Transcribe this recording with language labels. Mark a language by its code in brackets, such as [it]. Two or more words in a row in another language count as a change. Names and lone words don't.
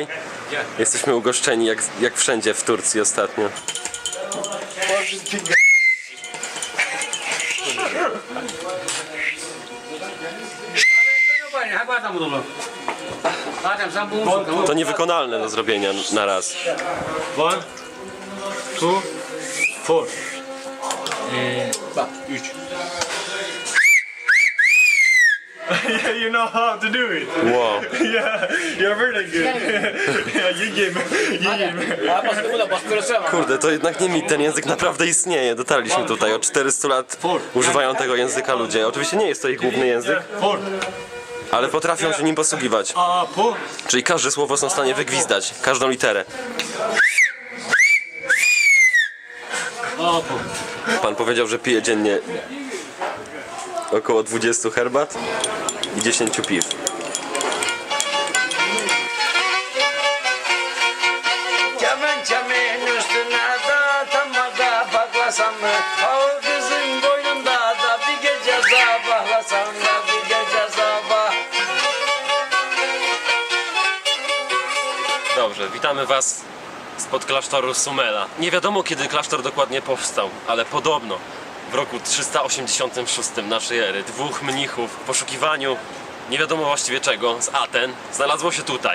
[pl] Jesteśmy ugoszczeni jak wszędzie w Turcji ostatnio. To niewykonalne do zrobienia na raz. 1, 2, 4. [tr] Bak 3. [en] you know how to do it. Wow. Yeah, you're very good. Yeah, you give me. [pl] Kurde, to jednak nie mit, ten język naprawdę istnieje. Dotarliśmy tutaj, od 400 lat używają tego języka ludzie. Oczywiście nie jest to ich główny język, Four. ale potrafią się nim posługiwać. Four. Czyli każde słowo są w stanie wygwizdać, każdą literę. Pan powiedział, że pije dziennie około 20 herbat i 10 piw. [tr] Kemen kemen üstüne da tamaga baklasam mı? O kızın boynunda da bir gece sabahlasam da bir gece sabah. [pl] Dobrze, witamy Was spod klasztoru Sumela. Nie wiadomo, kiedy klasztor dokładnie powstał, ale podobno w roku 386 naszej ery dwóch mnichów w poszukiwaniu nie wiadomo właściwie czego z Aten znalazło się tutaj.